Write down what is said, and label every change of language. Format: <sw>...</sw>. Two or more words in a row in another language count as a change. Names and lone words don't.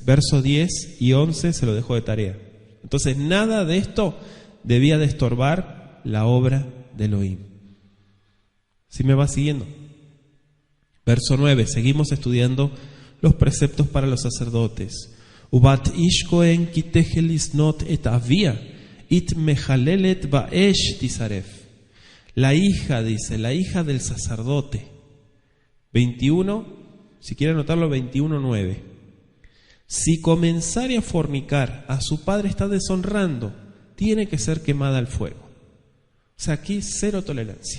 <es>Versos 10 y 11 se lo dejo de tarea. Entonces nada de esto debía de estorbar la obra de Elohim. ¿Sí me va siguiendo? Verso 9, seguimos estudiando los preceptos para los sacerdotes.</es> <he>ובת איש כהן כי תחל לזנות את אביה היא מחללת באש תשרף.</he> <es>La hija, dice, la hija del sacerdote. 21, si quiere anotarlo, 21:9. Si comenzare a fornicar, a su padre está deshonrando, tiene que ser quemada al fuego. O sea, aquí cero tolerancia.</es>